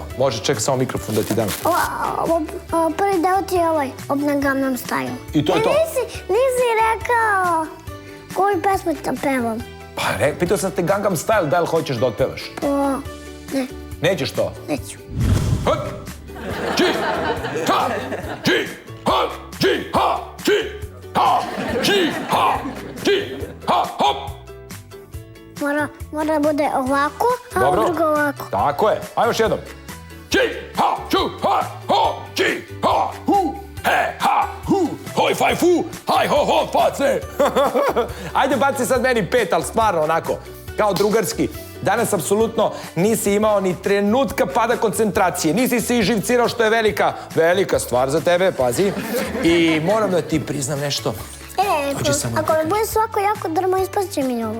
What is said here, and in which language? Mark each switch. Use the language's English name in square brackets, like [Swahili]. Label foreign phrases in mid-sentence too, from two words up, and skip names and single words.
[Serbian] Može, čekaj samo mikrofon da ti dam. Prvi deo ti je ovaj, Op na Gangnam Style. I to je to? Nisi rekao koju pesmu ti pevam. Pa, pitao sam te Gangnam Style, da li hoćeš da otpevaš? Ne, Nećeš to? neću. Hop! Či! Ha! Či! Ha! Či! Ha! Či! Ha! Či! Ha! Či! Ha! Hop! Mora da bude ovako, a Dobro. drugo ovako. Tako je. Ajmo još jednom. Či! Ha! Ču! Ha! Ho! Či! Ha! Hu! He! Ha! Hu! Hoj! Faj! Fu! Haj! Ho! Ho! Pace! Ajde, baci sad meni 5, ali stvarno onako, kao drugarski. Danas apsolutno nisi imao ni trenutka pada koncentracije. Nisi se iživcirao, što je velika stvar za tebe, pazi. I moram da ti priznam nešto. Ako me bude svako jako drmo, ispašće mi ovo.